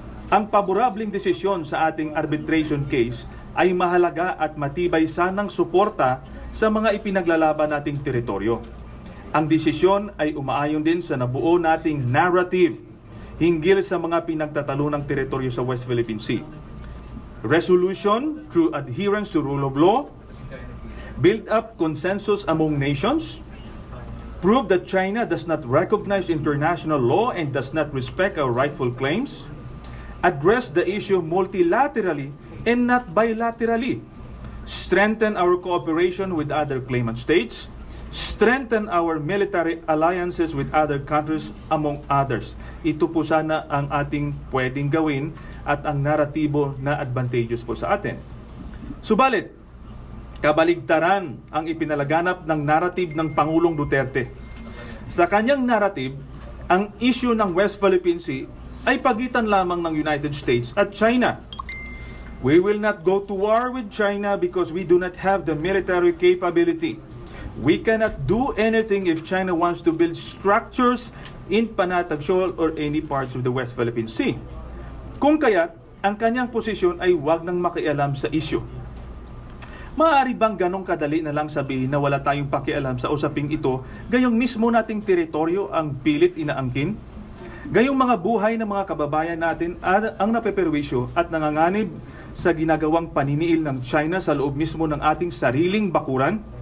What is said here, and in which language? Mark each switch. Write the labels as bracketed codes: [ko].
[tl] Ang paborableng desisyon sa ating arbitration case ay mahalaga at matibay sanang suporta sa mga ipinaglalaban nating teritoryo. Ang desisyon ay umaayon din sa nabuo nating narrative hinggil sa mga pinagtatalunang teritoryo sa West Philippine Sea. [en] Resolution through adherence to rule of law, build up consensus among nations, prove that China does not recognize international law and does not respect our rightful claims, address the issue multilaterally and not bilaterally, strengthen our cooperation with other claimant states, strengthen our military alliances with other countries, among others. [tl] Ito po sana ang ating pwedeng gawin at ang naratibo na advantageous po sa atin. Subalit, kabaligtaran ang ipinalaganap ng narrative ng Pangulong Duterte. Sa kanyang narrative, ang issue ng West Philippine Sea ay pagitan lamang ng United States at China. [en] We will not go to war with China because we do not have the military capability. We cannot do anything if China wants to build structures in Panatag Shoal or any parts of the West Philippine Sea. [tl] Kung kaya't, ang kanyang posisyon ay wag nang makialam sa issue. Maaari bang ganong kadali na lang sabihin na wala tayong pakialam sa usaping ito, gayong mismo nating teritoryo ang pilit inaangkin? Gayong mga buhay ng mga kababayan natin ang napeperwisyo at nanganganib sa ginagawang paniniil ng China sa loob mismo ng ating sariling bakuran?